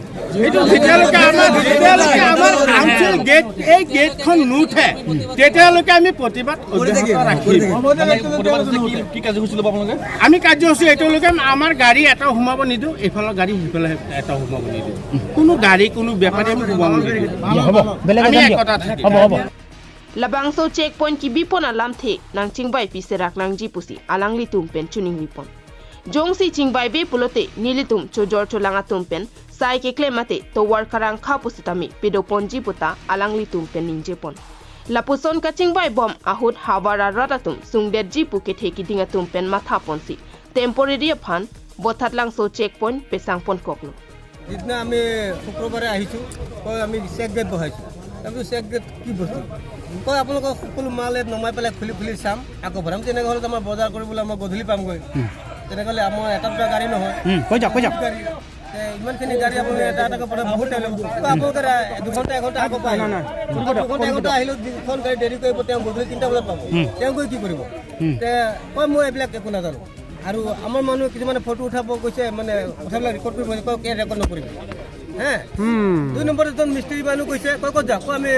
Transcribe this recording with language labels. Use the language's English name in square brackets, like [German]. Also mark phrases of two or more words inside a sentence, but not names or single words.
[Assamese] এইটো যেতিয়ালৈকে আমাৰ কাউন্সিল গেট এই গেটখন নুঠে তেতিয়ালৈকে আমি প্ৰতিবাদ অব্যাহত ৰাখিম কি কাৰ্যসূচী ল'ব আপোনালোকে আমি কাৰ্যসূচী এইটোলৈকে আমাৰ গাড়ী এটাও সোমাব নিদিওঁ এইফালৰ গাড়ী সিফালে এটাও সোমাব নিদিওঁ কোনো গাড়ী কোনো বেপাৰী আমি সোমাব নিদিওঁ [Karbi] Labangso checkpoint ki bipon alam the nang chingbai piserak nang jipusi alang litum pen chuning lipon. Jongsi chingbai be pulote nilitum chojor cholanga tumpen sai ke klemate to war karang khapusitami pedopon jiputa alang litum pen ningjepon. Lapuson ka chingbai bom ahut hawara ratatum sungdet jipu ke theki dinga tumpen matha ponsi. Temporary phan Baithalangso checkpoint pesang pon koklo. [Assamese] जितना আমি শুক্ৰবাৰে আহিছোঁ কয় আমি চেক গেট বহাইছোঁ আমি চেক গেট কি বস্তু কয় আপোনালোকক সকলো মাল ইয়াত নমাই পেলাই খুলি চাম আকৌ ভৰাম তেনেকৈ হ'লে আমাৰ বজাৰ কৰিবলৈ আমাৰ গধূলি পামগৈ তেনেকৈ হ'লে আমাৰ এটা দুটা গাড়ী নহয় কৈ যাওক ইমানখিনি গাড়ী আপুনি এটা এটাকৈ পঠাই বহুত টাইম লাগিব আপোনালোকে 2 ঘণ্টা 1 ঘণ্টা আকৌ পায় দুঘণ্টা আহিলেও যিখন গাড়ী দেৰি কৰিব তেওঁ গধূলি 3টা বজাত পাব তেওঁ গৈ কি কৰিব কয় মই এইবিলাক একো নাজানো আৰু আমাৰ মানুহে কিছুমানে ফটো উঠাব কৈছে মানে কথাবিলাক ৰেকৰ্ড কৰিব কে ৰেকৰ্ড নকৰিব হে 2 নম্বৰ এজন মিস্ত্ৰী মানুহ কৈছে কয় ক'ত যাওঁ